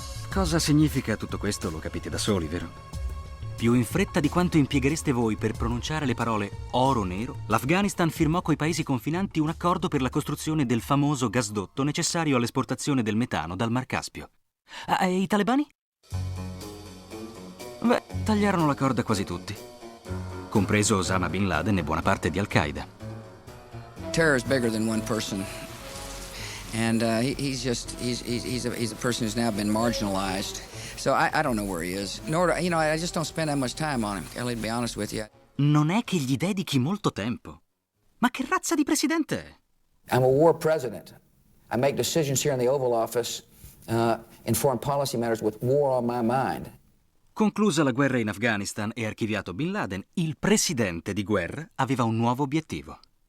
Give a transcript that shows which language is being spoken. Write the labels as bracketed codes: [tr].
[it] Cosa significa tutto questo lo capite da soli, vero? Più in fretta di quanto impieghereste voi per pronunciare le parole oro nero, l'Afghanistan firmò coi paesi confinanti un accordo per la costruzione del famoso gasdotto necessario all'esportazione del metano dal Mar Caspio. E i talebani? Beh, tagliarono la corda quasi tutti, compreso Osama Bin Laden e buona parte di Al-Qaeda. [en] Terror is bigger than one person, and he's a person who's now been marginalized. So I don't know where he is. Nor I just don't spend that much time on him, Kelly, to be honest with you. [it] Non è che gli dedichi molto tempo. Ma che razza di presidente è? [en] I'm a war president. I make decisions here in the Oval Office in foreign policy matters with war on my mind. [it] Conclusa la guerra in Afghanistan e archiviato Bin Laden, il presidente di guerra aveva un nuovo obiettivo.